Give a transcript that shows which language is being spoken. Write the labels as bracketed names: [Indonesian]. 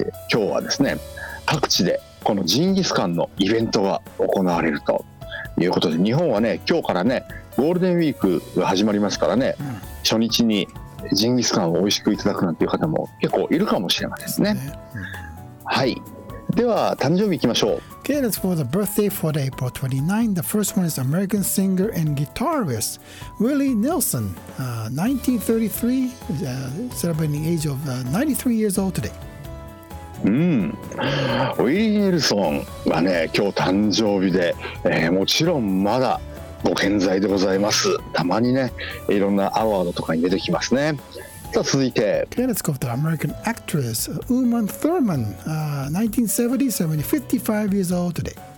[Japanese] 今日はですね各地でこのジンギスカンのイベントが行われるということで、日本はね今日からねゴールデンウィークが始まりますからね、うん、初日にジンギスカンを美味しくいただくなんていう方も結構いるかもしれませんね、はい、では誕生日いきましょう。 [English] Okay, let's for the birthday for the April 29th. The first one is American singer and guitarist Willie Nelson, 1933, celebrating the age of 93 years old today. [Japanese] ウィリー・ネルソンはね今日誕生日で、もちろんまだご健在でございます。たまにねいろんなアワードとかに出てきますね。さあ続いて、 [English] Okay, let's go to American actress Uma Thurman, 1970, 75 years old today.